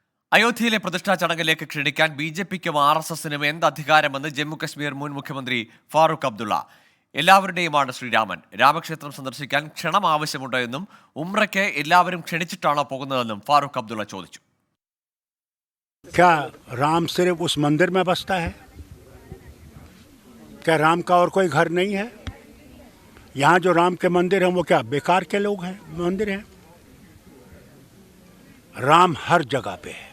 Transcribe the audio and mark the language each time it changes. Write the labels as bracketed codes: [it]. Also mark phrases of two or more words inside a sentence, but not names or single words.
[ml] അയോധ്യയിലെ പ്രതിഷ്ഠാ ചടങ്ങിലേക്ക് ക്ഷണിക്കാൻ ബി.ജെ.പിക്കും ആർ.എസ്.എസിനും എന്ത് അധികാരമെന്ന് ജമ്മു-കശ്മീർ മുൻ മുഖ്യമന്ത്രി ഫാറൂഖ് അബ്ദുള്ള. എല്ലാവരുടെയുമാണ് ശ്രീരാമൻ. രാമക്ഷേത്രം സന്ദർശിക്കാൻ ക്ഷണം ആവശ്യമുണ്ടോ എന്നും ഉംറയ്ക്ക് എല്ലാവരും ക്ഷണിച്ചിട്ടാണോ പോകുന്നതെന്നും ഫാറൂഖ് അബ്ദുള്ള ചോദിച്ചു. [hi] क्या राम सिर्फ उस मंदिर में बसता है? क्या राम का और कोई घर नहीं है? यहाँ जो राम के मंदिर हैं वो क्या बेकार के लोग हैं, मंदिर हैं? राम हर जगह पे है.